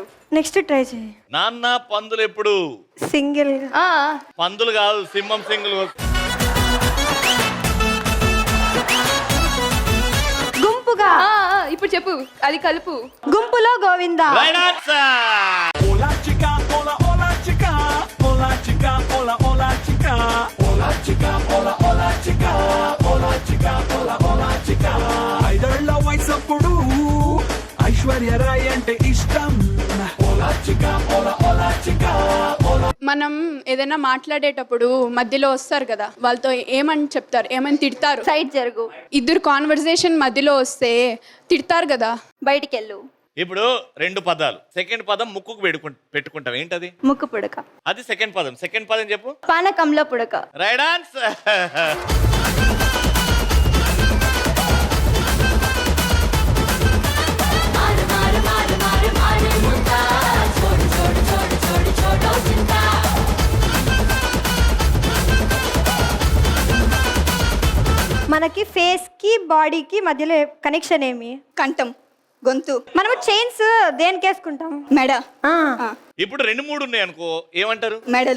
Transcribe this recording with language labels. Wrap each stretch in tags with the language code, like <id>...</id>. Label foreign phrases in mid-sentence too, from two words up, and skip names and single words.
<en>next try</en> <te>చేయి. నాన్న పందులు ఎప్పుడు సింగిల్. ఆ, పందులు కాదు, సింహం సింగులు. గుంపుగా. ఇప్పుడు చెప్పు, అది కలుపు. గుంపులో గోవిందా.</te> <en>right answer.</en> <es>Hola chica, hola hola chica, hola chica, hola hola chica, hola chica, hola hola chica, hola chica, hola hola chica.</es> <te>ఐదేళ్ల వయసప్పుడు ఐశ్వర్య రాయ్ అంటే ఇష్టం.</te> <es>Hola chica, hola hola chica, hola.</es> <te>మనం ఏదైనా మాట్లాడేటప్పుడు మధ్యలో వస్తారు కదా, వాళ్ళతో ఏమని చెప్తారు, ఏమని తిడతారు? సైడ్ జరుగు. ఇద్దరు కాన్వర్సేషన్ మధ్యలో వస్తే తిడతారు కదా. బయటికి వెళ్ళు. ఇప్పుడు రెండు పదాలు. సెకండ్ పదం ముక్కుకు పెట్టుకుంటాం, ఏంటది? ముక్కు పుడక. అది సెకండ్ పదం. సెకండ్ పదం చెప్పు. పానకంలో పుడక.</te> <en>right answer.</en> <hi>मार मार मार मार मार मुद्दा छोड़ छोड़ छोड़ छोड़ छोड़ो चिंता</hi> <te>మనకి ఫేస్ కి బాడీకి మధ్యలో కనెక్షన్ ఏమి? కంఠం, గొంతు, మనము చైన్స్ దేనికి వేసుకుంటాం? మెడ, ఆ. ఇప్పుడు 2-3 ఉన్నాయి అనుకో, ఏమంటారు? మెడలు.</te>